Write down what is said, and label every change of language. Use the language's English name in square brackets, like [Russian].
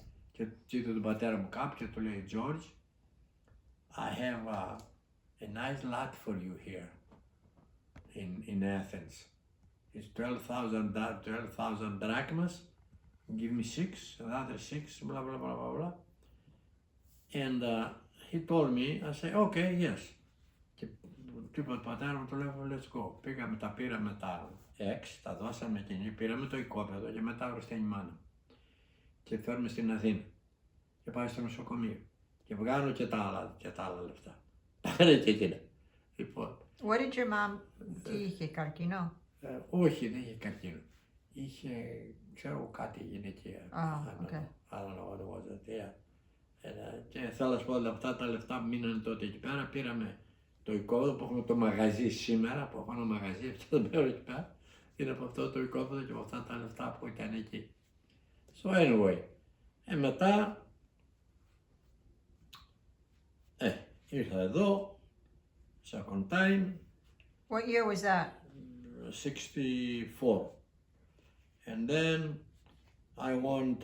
[Greek] Και είπε τον πατέρα μου κάποιο και του λέει, George, [English] I have a nice lot for you here in Athens. It's 12,000 drachmas. Give me 6, another 6, blah, blah, blah, blah, blah. And he told me, I said, okay, yes. [Greek] Και του είπα του πατέρα μου, του λέω, [English] let's go. [Greek] Πήγαμε, τα πήραμε τα 6, τα δώσαμε εκείνη, πήραμε το οικόπεδο και μετά ήρθε η μάνα. Και φέρουμε στην Αθήνα. και πάει στο νοσοκομείο. Και βγάλω και τα άλλα λεφτά. Τα έκανε και εκείνα. Λοιπόν, [English] What did your mom, [Greek] τι είχε, καρκίνο? όχι, δεν είχε καρκίνο. Είχε, ξέρω κάτι γυναικεία. [English] Oh, okay. I don't know what it was, yeah. [Greek] Και θέλω να σου πω ότι αυτά τα λεφτά που μείνανε τότε εκεί πέρα, πήραμε το οικόπεδο που έχουμε το μαγαζί σήμερα, που έχω ένα μαγαζί, αυτό το πέρα εκεί πέρα, είναι από αυτό το οικόπεδο και από αυτά τα λεφτά που ήταν εκεί. [English] So anyway, [Greek] μετά, ήρθα εδώ, [English] second time, What year was that? 64. And then I went,